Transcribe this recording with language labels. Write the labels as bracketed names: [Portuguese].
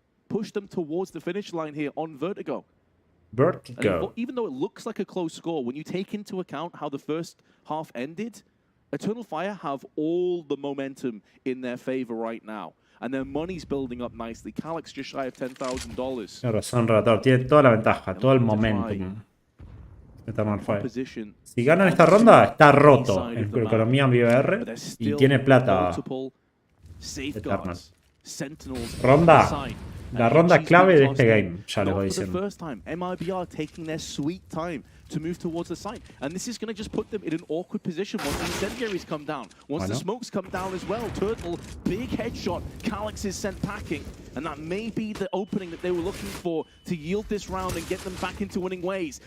[English] Push them towards the finish line here on Vertigo. Vertigo. Even though it looks like a close score, when you take into account how the first half ended, Eternal Fire have all the momentum in their favor right now. And their money's building up nicely. Calyx just shy of $10,000. [Spanish] Tiene razón, Relator. Tiene toda la ventaja, todo el momentum. Eternal Fire. Si ganan esta ronda, está roto en economía MIBR y tiene plata Eternal. Ronda. La ronda clave de este game, ya les voy diciendo. [English] MIBR taking their sweet time to move towards the site. And this is going to just put them in an awkward position once the incendiaries come down. Once the smokes come down as well. Turtle, big headshot. Calyx is sent packing. And that may be the opening that they were looking for to yield this round and get them back into winning ways.